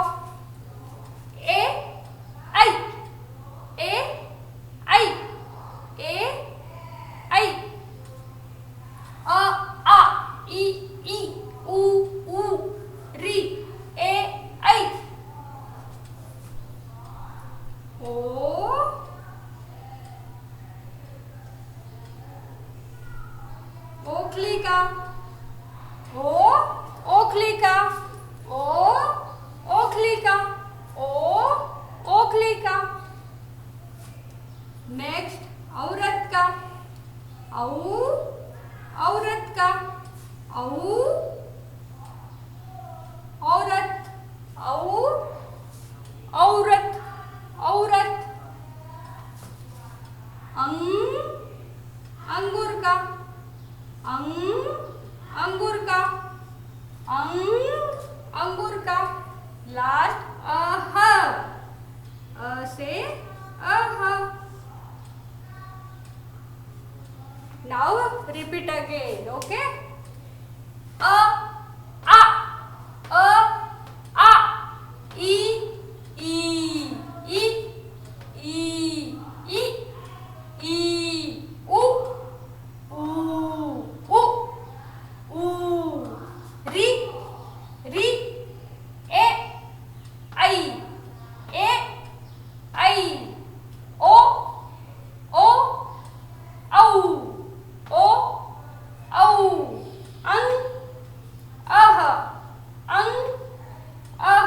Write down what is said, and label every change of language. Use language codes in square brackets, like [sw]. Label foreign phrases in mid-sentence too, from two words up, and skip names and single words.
[hi] ए आई, ए आई, ए आई। अ आ ई ई उ ऊ री, ए आई। ओ ओखली का, ओ ओखली का, ओ ओखली का, ओ ओखली का। नेक्स्ट औरत का, औ औरत का, औ औरत, औ औरत, औरत। अंगूर का, अंगूर का, अंगूर का। लास्ट अह, अ से अह। [en] now repeat again, okay. [hi] अ आ, अ आ ई ई ई ई ई ई उ ऊ ऊ री री, ए आई, ए आई। ओ ओ औ, ओ औ। अंग अह, अंग अह।